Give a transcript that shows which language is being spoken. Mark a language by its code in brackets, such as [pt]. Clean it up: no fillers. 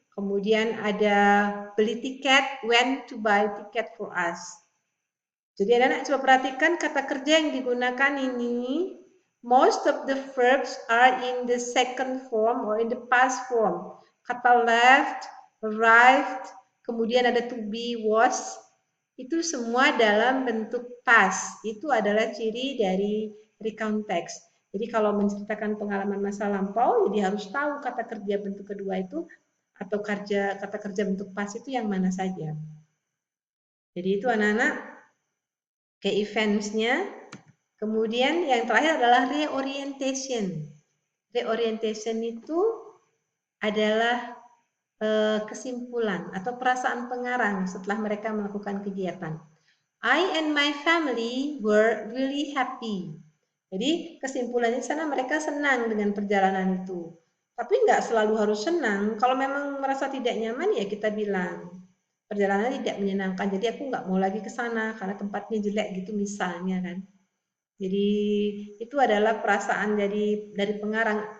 [id] Kemudian ada beli tiket, [en] went to buy ticket for us. [id] Jadi anak-anak coba perhatikan kata kerja yang digunakan ini. [en] Most of the verbs are in the second form or in the past form. [id] Kata left, arrived, kemudian ada to be, was, itu semua dalam bentuk past. Itu adalah ciri dari recount text. Jadi kalau menceritakan pengalaman masa lampau, jadi harus tahu kata kerja bentuk kedua itu atau kata kerja bentuk past itu yang mana saja. Jadi itu anak-anak ke events-nya. Kemudian yang terakhir adalah reorientation. Reorientation itu adalah kesimpulan atau perasaan pengarang setelah mereka melakukan kegiatan. [en] I and my family were really happy. [id] Jadi kesimpulannya di sana mereka senang dengan perjalanan itu. Tapi nggak selalu harus senang. Kalau memang merasa tidak nyaman ya kita bilang perjalanan tidak menyenangkan. Jadi aku nggak mau lagi ke sana karena tempatnya jelek gitu misalnya kan. Jadi itu adalah perasaan dari pengarang.